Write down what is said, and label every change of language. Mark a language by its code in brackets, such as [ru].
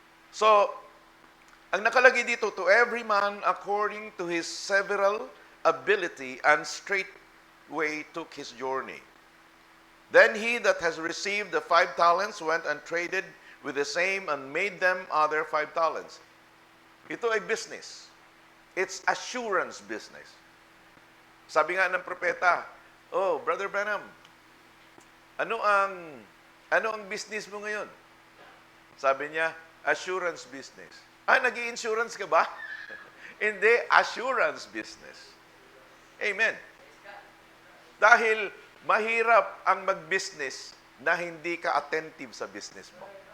[en] So, [tl] ang nakalagay dito, [en] to every man according to his several ability, and straightway took his journey. Then he that has received the 5 talents went and traded with the same and made them other 5 talents. [tl] Ito ay business. [en] It's assurance business. [tl] Sabi nga ng propeta, oh, Brother Branham, ano ang business mo ngayon? Sabi niya, assurance business. Nag-i-insurance ka ba? Hindi, assurance business. Amen. Dahil mahirap ang mag-business na hindi ka attentive sa business mo.